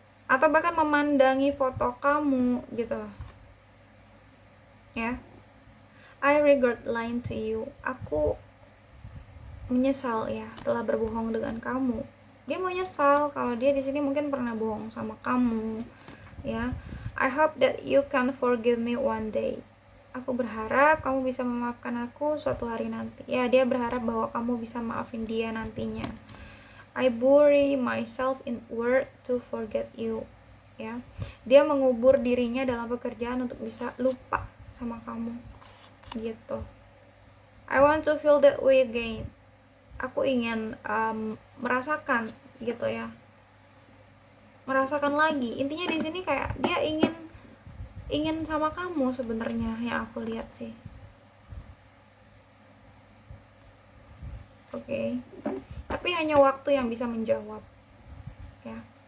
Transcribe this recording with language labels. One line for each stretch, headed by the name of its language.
Indonesian: Atau bahkan memandangi foto kamu gitu, ya.
English: I regret lying to you.
Indonesian: Aku menyesal ya telah berbohong dengan kamu. Dia mau nyesal kalau dia di sini mungkin pernah bohong sama kamu, ya.
English: I hope that you can forgive me one day.
Indonesian: Aku berharap kamu bisa memaafkan aku suatu hari nanti. Ya, dia berharap bahwa kamu bisa maafin dia nantinya.
English: I bury myself in work to forget you.
Indonesian: Ya. Dia mengubur dirinya dalam pekerjaan untuk bisa lupa sama kamu. Gitu.
English: I want to feel that way again.
Indonesian: Aku ingin merasakan gitu ya, merasakan lagi. Intinya di sini kayak dia ingin sama kamu sebenarnya, yang aku lihat sih. Oke. Tapi hanya waktu yang bisa menjawab, ya.